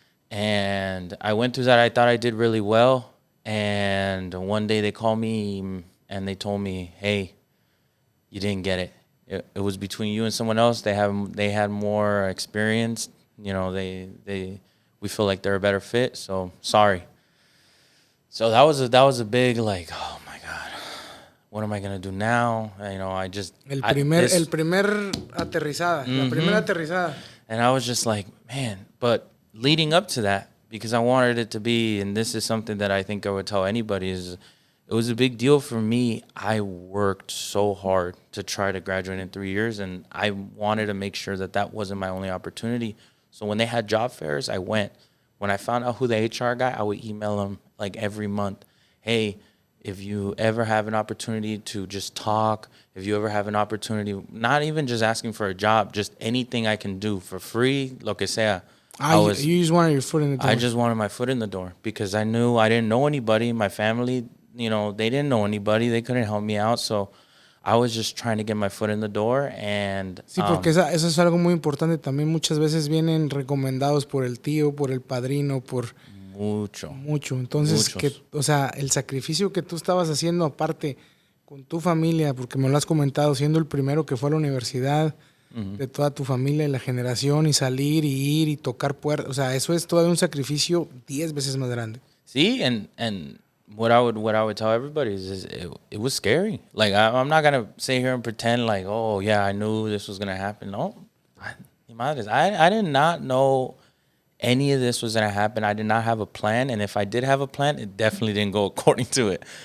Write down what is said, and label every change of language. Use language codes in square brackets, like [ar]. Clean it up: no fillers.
[en] And I went through that. I thought I did really well. And one day they called me and they told me, hey, you didn't get it. It was between you and someone else. They had more experience. You know, we feel like they're a better fit. So sorry. So that was a big, like, oh my God, what am I gonna do now? You know, [es] El primer aterrizada, la primera aterrizada. [en] And I was just like, man, but leading up to that, because I wanted it to be, and this is something that I think I would tell anybody, is it was a big deal for me. I worked so hard to try to graduate in 3 years, and I wanted to make sure that wasn't my only opportunity. So when they had job fairs, I went. When I found out who the HR guy, I would email him like every month. Hey, if you ever have an opportunity to just talk, if you ever have an opportunity, not even just asking for a job, just anything I can do for free, [es] lo que sea. [en] You just wanted your foot in the door. I just wanted my foot in the door because I knew I didn't know anybody. My family, you know, they didn't know anybody. They couldn't help me out. So I was just trying to get my foot in the door. And [es] sí, porque eso es algo muy importante. También muchas veces vienen recomendados por el tío, por el padrino, por... Mucho. Entonces, o sea, el sacrificio que tú estabas haciendo aparte con tu familia, porque me lo has comentado, siendo el primero que fue a la universidad, de toda tu familia y la generación, y salir y ir y tocar puertas, o sea, eso es todavía un sacrificio 10 veces más grande. [en] Sí, and what I would tell everybody is it was scary. Like, I'm not gonna sit here and pretend like, oh yeah, I knew this was gonna happen. No, I did not know any of this was going to happen. I did not have a plan. And if I did have a plan, it definitely didn't go according to it.